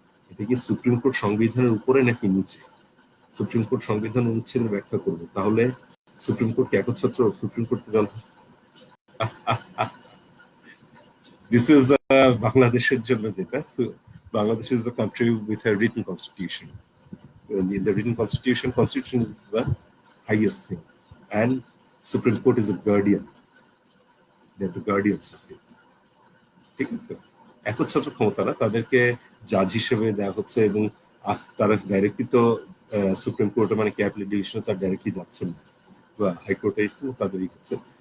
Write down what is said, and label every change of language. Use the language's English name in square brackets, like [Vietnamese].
[Bangla] এটা কি supreme court সংবিধানের উপরে নাকি নিচে? সুপ্রিম কোর্ট সংবিধান অনুচ্ছেদের ব্যাখ্যা করব, তাহলে সুপ্রিম কোর্ট কি একচ্ছত্র? [English] supreme court this is [Bangla] বাংলাদেশের জন্য যেটা, [English] Bangladesh is a country with a written constitution. In the written constitution is the highest thing, and Supreme Court is a guardian. They are the guardians of it. [Bangla] ঠিক আছে, একচ্ছত্র ক্ষমতা না, তাদেরকে জাজ হিসেবে দেওয়া হচ্ছে, এবং তারা ডাইরেক্টলি তো সুপ্রিম কোর্টে কি অ্যাপিলেট ডিভিশনে তার ডাইরেক্টলি যাচ্ছেন বা হাইকোর্টে তাদেরই হচ্ছে।